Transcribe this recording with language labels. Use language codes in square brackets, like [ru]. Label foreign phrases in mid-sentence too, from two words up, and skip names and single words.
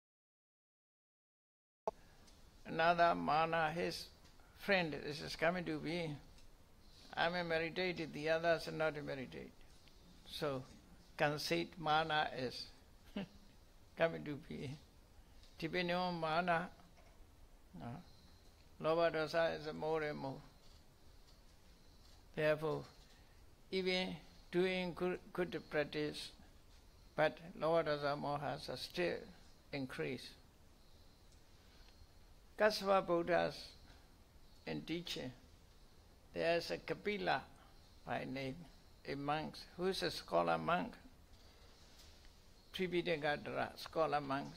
[en] Another mana, his friend, this is coming to be. I'm a meditated, the others are not a meditated. So, conceit mana is coming to be. Depending on mana, [pi] lobha dosa [en] is more and more. Therefore, even doing good practice, but [pi] lobha dosa mohas [en] are still increase. Kassapa Buddhas in teaching, there is a Kapila by name, a monk who is a scholar monk, Tripitaka scholar monks.